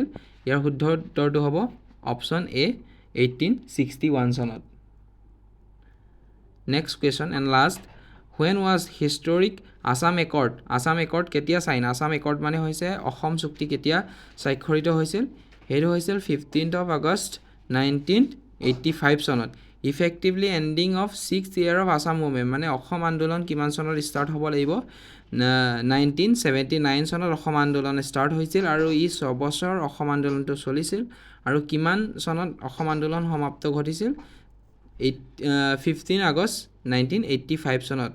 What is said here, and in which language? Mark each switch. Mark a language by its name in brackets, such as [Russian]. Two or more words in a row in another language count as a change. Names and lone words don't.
[Assamese] ইয়াৰ শুদ্ধ উত্তৰটো হ'ব অপশ্যন এ, 1861 চনত। [English] next question and last, when was historic Assam Accord? [Assamese] আছাম একৰ্ড কেতিয়া চাইন? আছাম একৰ্ড মানে হৈছে অসম চুক্তি কেতিয়া স্বাক্ষৰিত হৈছিল? সেইটো হৈছিল 15th of August 1985 চনত। [English] effectively ending of 6th year of Assam movement, [Assamese] মানে অসম আন্দোলন কিমান চনত ষ্টাৰ্ট হ'ব লাগিব? 1979 চনত অসম আন্দোলন ষ্টাৰ্ট হৈছিল আৰু 6 বছৰ অসম আন্দোলনটো চলিছিল। আৰু কিমান চনত অসম আন্দোলন সমাপ্ত ঘটিছিল? 15 আগষ্ট 1985 চনত।